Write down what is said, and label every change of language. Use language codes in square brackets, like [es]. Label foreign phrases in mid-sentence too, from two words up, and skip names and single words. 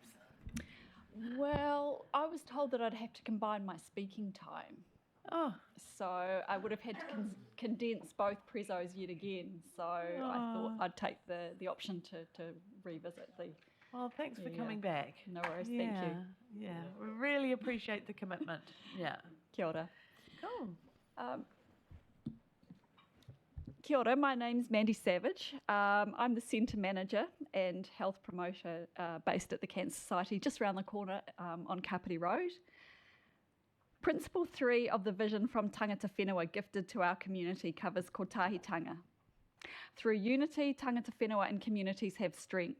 [en] Well, I was told that I'd have to combine my speaking time. Oh. So I would have had to condense both prezos yet again. So I thought I'd take the option to revisit the... Well, thanks for coming back. No worries, thank you. Yeah, we really appreciate the commitment. Yeah. [mi] Kia ora. [en] Cool. [mi] Kia ora, [en] my name's Mandy Savage. I'm the Centre Manager and Health Promoter based at the Cancer Society just around the corner on Kapiti Road. Principle 3 of the vision from [mi] Tangata Whenua [en] gifted to our community covers kotahitanga. Through unity, [mi] Tangata Whenua [en] and communities have strength.